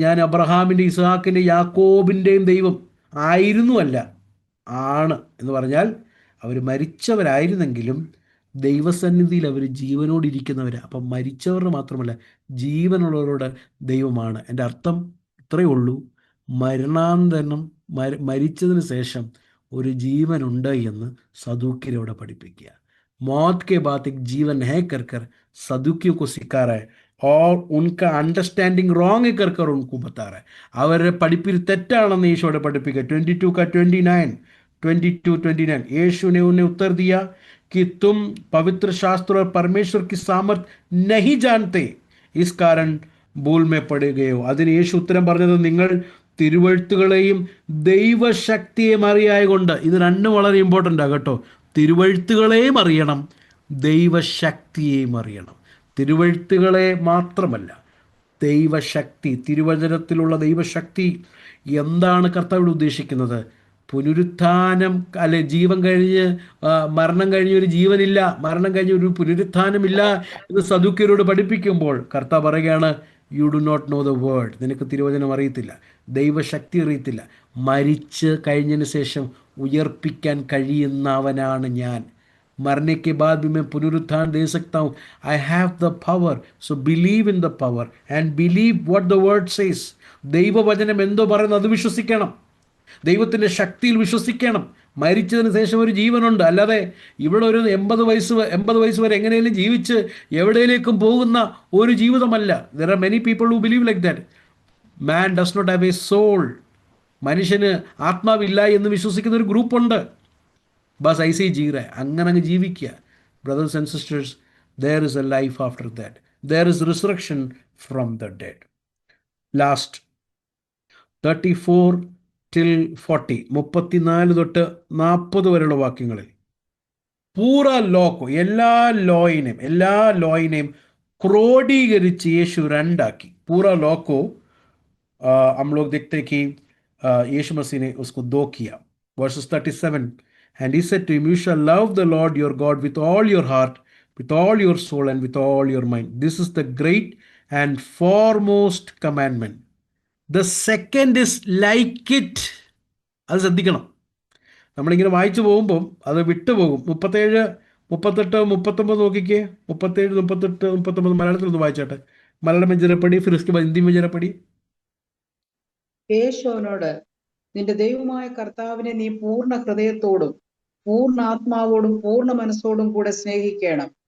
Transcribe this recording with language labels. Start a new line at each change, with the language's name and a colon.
Malayalam: ഞാൻ അബ്രഹാമിൻ്റെ, ഇസ്ഹാക്കിൻ്റെ, യാക്കോബിൻ്റെയും ദൈവം ആയിരുന്നു, അല്ല ആണ് എന്ന് പറഞ്ഞാൽ അവർ മരിച്ചവരായിരുന്നെങ്കിലും ദൈവസന്നിധിയിൽ അവർ ജീവനോടിരിക്കുന്നവരാണ്. അപ്പം മരിച്ചവരുടെ മാത്രമല്ല, ജീവനുള്ളവരുടെ ദൈവമാണ്. എൻ്റെ അർത്ഥം ഇത്രയേ ഉള്ളൂ, മരണാന്തരം, മരിച്ചതിന് ശേഷം ഒരു ജീവനുണ്ട് എന്ന് സദൂക്യരോടെ പഠിപ്പിക്കുക.
Hindi: मौत के बाद एक जीवन है कर कर सदुकियों को सिखा रहा है और उनका अंडरस्टैंडिंग रॉन्ग कर कर उनको बता रहा है.
Malayalam: അവരുടെ പഠിപ്പിൽ തെറ്റാണെന്ന് യേശുവോടെ പഠിപ്പിക്കുക.
Hindi: 22 का 29, यीशु ने उन्हें उत्तर दिया कि तुम पवित्र शास्त्र और परमेश्वर की सामर्थ नहीं जानते, इस कारण भूल में पड़ गए हो.
Malayalam: അതിന് യേശു ഉത്തരം പറഞ്ഞത്, നിങ്ങൾ തിരുവെഴുത്തുകളെയും ദൈവശക്തിയെയും അറിയായകൊണ്ട്. ഇത് രണ്ടും വളരെ ഇമ്പോർട്ടൻ്റ് ആണ് കേട്ടോ. തിരുവെഴുത്തുകളെയും അറിയണം, ദൈവശക്തിയെയും അറിയണം. തിരുവെഴുത്തുകളെ മാത്രമല്ല, ദൈവശക്തി, തിരുവചനത്തിലുള്ള ദൈവശക്തി. എന്താണ് കർത്താവ് ഉദ്ദേശിക്കുന്നത്? പുനരുത്ഥാനം, അല്ലെ, ജീവൻ കഴിഞ്ഞ്, മരണം കഴിഞ്ഞ് ഒരു ജീവനില്ല, മരണം കഴിഞ്ഞ് ഒരു പുനരുത്ഥാനമില്ല എന്ന് സദൂക്യരോട് പഠിപ്പിക്കുമ്പോൾ കർത്താവ് പറയുകയാണ്,
English: You do not know the word.
Malayalam: നിനക്ക് തിരുവചനം അറിയത്തില്ല, ദൈവശക്തി അറിയത്തില്ല. മരിച്ച് കഴിഞ്ഞതിന് ശേഷം ഉയർപ്പിക്കാൻ കഴിയുന്നവനാണ് ഞാൻ.
Hindi: मरने के बाद भी मैं पुनरुत्थान दे सकता हूँ.
English: I have the power. So believe in the power and believe what the word says.
Malayalam: ദൈവവചനം എന്തോ പറയുന്നത് അത് വിശ്വസിക്കണം. ദൈവത്തിൻ്റെ ശക്തിയിൽ വിശ്വസിക്കണം. മരിച്ചതിന് ശേഷം ഒരു ജീവനുണ്ട്. അല്ലാതെ ഇവിടെ ഒരു 80 വയസ്സ് വരെ എങ്ങനെയും ജീവിച്ച് എവിടെയിലേക്കും പോകുന്ന ഒരു ജീവിതമല്ല.
English: There are many people who believe like that. Man does not have a soul.
Malayalam: മനുഷ്യന് ആത്മാവില്ല എന്ന് വിശ്വസിക്കുന്ന ഒരു ഗ്രൂപ്പുണ്ട്.
Hindi: ബസ് ഐസി ജീറ,
Malayalam: അങ്ങനെ അങ്ങ് ജീവിക്കുക.
English: Brothers and sisters, there is a life after that. There is resurrection from the dead. Last 34 till 40,
Malayalam: 34 തൊട്ട് 40 വരെയുള്ള വാക്യങ്ങളിൽ
Hindi: പൂറ ലോക്കോ,
Malayalam: എല്ലാ ലോയിനെയും ക്രോഡീകരിച്ച് യേശു രണ്ടാക്കി.
Hindi: പൂറ ലോക്കോ हम लोग देखते हैं कि यीशु मसीह ने उसको 2 किया.
English: Verses 37, and he said to him, you shall love the Lord your God with all your heart, with all your soul and with all your mind. This is the great and foremost commandment. The second is like it.
Malayalam: അത് ശ്രദ്ധിക്കണം. നമ്മളിങ്ങനെ വായിച്ചു പോകുമ്പം അത് വിട്ടുപോകും. 37, 38, 39 നോക്കിക്കേ. 37, 38, 39 മലയാളത്തിൽ ഒന്ന് വായിച്ചാട്ടെ.
Hindi: മലയാളം മെഞ്ചിറപ്പടി, ഫിറിസ്ക് ഹിന്ദി മെഞ്ചിറപ്പടി.
Malayalam: യേശു അവനോട്, നിന്റെ ദൈവമായ കർത്താവിനെ നീ പൂർണ്ണ ഹൃദയത്തോടും പൂർണ്ണ ആത്മാവോടും പൂർണ്ണ മനസ്സോടും കൂടെ സ്നേഹിക്കണം.